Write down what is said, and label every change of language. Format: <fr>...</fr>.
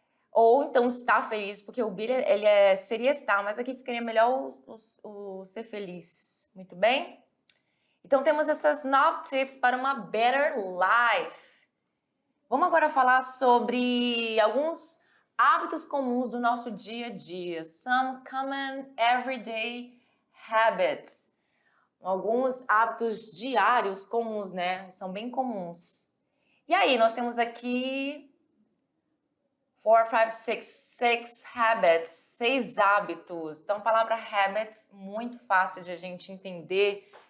<pt>Ou então estar feliz, porque o be seria estar, mas aqui ficaria melhor o ser feliz. Muito bem? Então temos essas 9 tips para uma</pt> <en>better life.</en> <pt>Vamos agora falar sobre alguns hábitos comuns do nosso dia a dia.</pt> <en>Some common everyday habits.</en> <pt>Alguns hábitos diários comuns, né? São bem comuns. E aí, nós temos aqui 4, 5, 6 habits, 6 hábitos. Então, a palavra habits, muito fácil de a gente entender</pt>